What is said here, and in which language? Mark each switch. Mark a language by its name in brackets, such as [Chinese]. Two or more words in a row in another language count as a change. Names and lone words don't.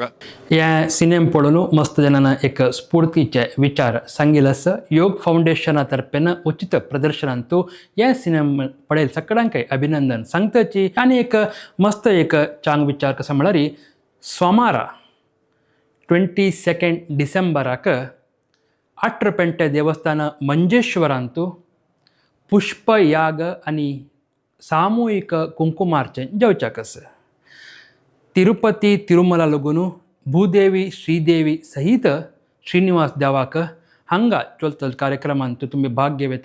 [Konkani] या सिनेमा पळोवन मस्त जणांना एक स्फूर्तीचे विचार सांगिल्ले आसा. योग फाउंडेशना तर्फेन उचित प्रदर्शनांतू या सिनेमा पळयल सगळ्यांकय अभिनंदन सांगताची. आनी एक मस्त एक चांग विचार कसो म्हळ्यार सोमारा 22 ಡಿಸೆಂಬರಾಕ ಅಟ್ರಪೆಂಟೆ ದೇವಸ್ಥಾನ ಮಂಜೇಶ್ವರಂತೂ पुष्पयाग आणि सामूहिक कुंकुमार्चन जेवच्याकस तिरुपती तिरुमला लगून भूदेवी श्रीदेवी सहित श्रीनिवास देवाक हांगा चलतल कार्यक्रमांत तुम्ही भाग घेवेत.